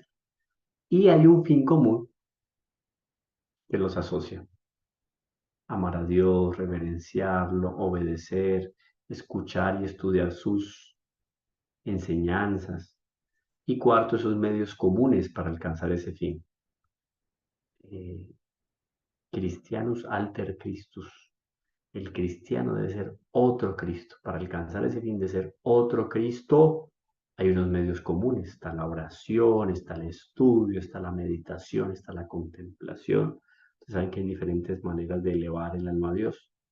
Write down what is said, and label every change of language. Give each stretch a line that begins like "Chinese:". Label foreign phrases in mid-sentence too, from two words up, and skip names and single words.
Spanish: Y hay un fin común que los asocia. amar a Dios, reverenciarlo, obedecer, escuchar y estudiar sus enseñanzas. Y cuarto, esos medios comunes para alcanzar ese fin.
Latin: Christianus alter Christus.
Spanish: El cristiano debe ser otro Cristo. Para alcanzar ese fin de ser otro Cristo, hay unos medios comunes. Está la oración, está el estudio, está la meditación, está la contemplación. Ustedes saben que hay diferentes maneras de elevar el alma a Dios.